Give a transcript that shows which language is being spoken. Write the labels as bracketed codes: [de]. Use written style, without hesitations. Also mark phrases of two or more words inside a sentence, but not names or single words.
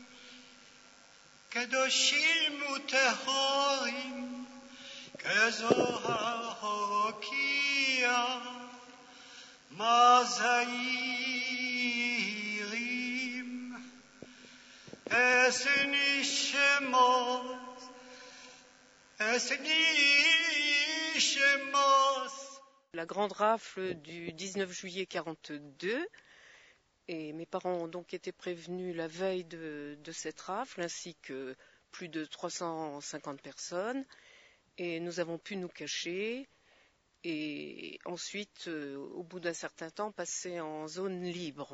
[he] קדושים וטהורים, כזוהר הוקיע, מזהירים, אס נשמות, אס נשמות. [fr] La grande rafle du 19 juillet 1942, et mes parents ont donc été prévenus la veille de cette rafle, ainsi que plus de 350 personnes, et nous avons pu nous cacher, et ensuite, au bout d'un certain temps, passer en zone libre.